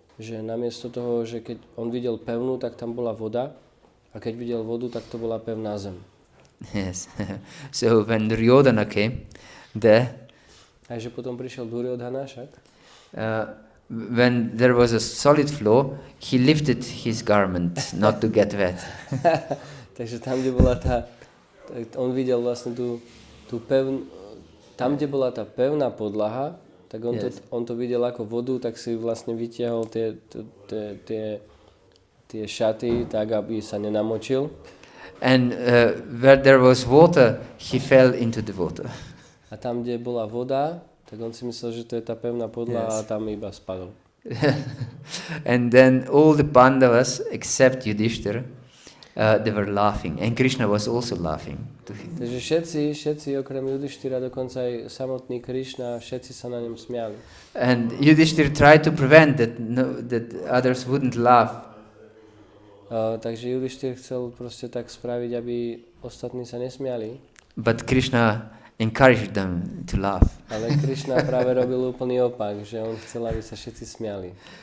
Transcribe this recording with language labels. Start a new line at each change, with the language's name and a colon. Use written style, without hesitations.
Slovak: Že namiesto toho, že keď on videl pevnú, tak tam bola voda, a keď videl vodu, tak to bola pevná zem.
English: Yes. So when Duryodhana came there,
Slovak: Takže potom prišiel Duryodhana však.
English: When there was a solid flow, he lifted his garment not to get wet.
Slovak: Takže tam, kde bola on videl vlastne tú pevnú, tam, kde bola tá pevná podlaha, tak on to videl ako vodu, tak si vlastne vytiahol tie šaty tak, aby sa nenamočil.
English: And where there was water, he fell into the water.
Slovak: A tam, kde bola voda, tak on si myslel, že to je tá pevná podlaha, a tam iba spadol.
English: And then all the Pandavas, except Yudhishthira, they were laughing. And Krishna was also laughing to him.
Slovak: Takže všetci okrem Yudhishthira, dokonca aj samotný Krishna, všetci sa na ňom smiali.
English: And Yudhishthira tried to prevent that others wouldn't laugh.
Slovak: Takže Yudhishthira chcel proste tak spraviť, aby ostatní sa nesmiali.
English: But Krishna encouraged them to laugh.
Slovak: Ale Krishna práve robil úplný opak, že on chcel, aby sa všetci smiali.